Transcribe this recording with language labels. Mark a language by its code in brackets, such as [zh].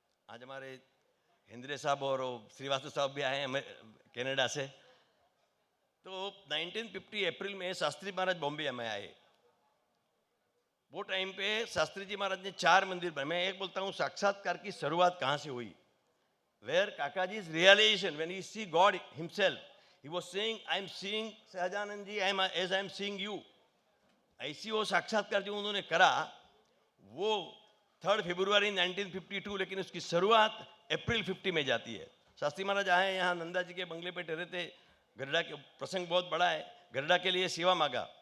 [hi] आज हमारे हिंद्रे साहब और श्रीवास्तव साहब भी आए हैं कनाडा से। तो 1950 अप्रैल में शास्त्री महाराज बॉम्बे में आए। वो टाइम पे शास्त्री जी महाराज ने 4 मंदिर बनाए। मैं एक बोलता हूँ साक्षात्कार की शुरुआत कहाँ से हुई। [en] Where Kakaji's realization, when he see God himself, he was saying, I am seeing Sahajanand ji as I am seeing you. [hi] ऐसी वो साक्षात्कार जो उन्होंने करा, वो 3 फरवरी 1952, लेकिन उसकी शुरुआत अप्रैल 50 में जाती है। शास्त्री महाराज आए यहाँ नंदा जी के बंगले पे ठहरे थे। गड्ढा के प्रसंग बहुत बड़ा है, गड्ढा के लिए सेवा मांगा।